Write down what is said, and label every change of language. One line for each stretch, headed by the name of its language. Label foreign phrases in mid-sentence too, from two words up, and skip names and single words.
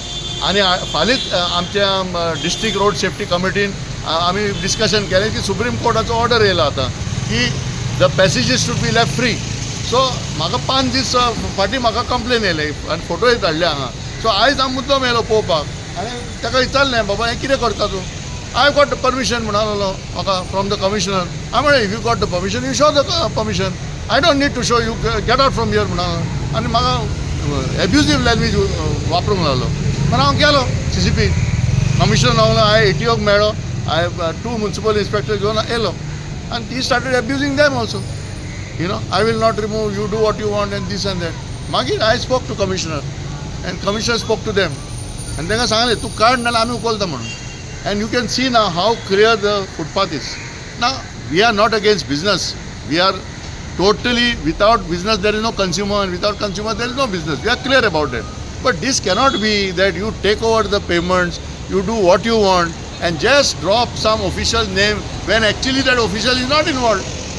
Konkani: आनी फालींच आमच्या
English: district road safety
Konkani: कमिटीन आमी डिस्कशन केलें की सुप्रीम कोर्टाचो ऑर्डर येयला आतां की
English: the passages should be left free.
Konkani: सो म्हाका 5 दीस फाटीं म्हाका कंप्लेन येयले आनी फोटोय धाडले हांगा. सो आयज हांव मुद्दम येयलो पळोवपाक आनी ताका विचारलें बाबा हें कितें करता तूं.
English: I got the permission
Konkani: म्हणलो म्हाका
English: from the commissioner.
Konkani: हांव म्हणलें
English: if you got the permission you show the permission यू शो द परमिशन. I don't need to show you get out from here
Konkani: म्हणलो आनी म्हाका
English: abusive language
Konkani: वापरूंक लागलो. म्हणून हांव गेलो CCP कमिशनर लागलो. हांवें ATOक मेळ्ळो. हांवें 2
English: municipal inspector
Konkani: घेवन येयलो आनी
English: he started abusing them also. you know I will not remove, you do what you want and this and that.
Konkani: मागीर
English: I spoke to commissioner and commissioner spoke to them
Konkani: आनी तांकां सांगलें तूं काड नाल्यार आमी उखलता म्हणून.
English: And you can see now how clear the footpath is. Now, we are not against business. We are totally, without business there is no consumer, and without consumer there is no business. We are clear about it. But this cannot be that you take over the payments, you do what you want, and just drop some official's name when actually that official is not involved.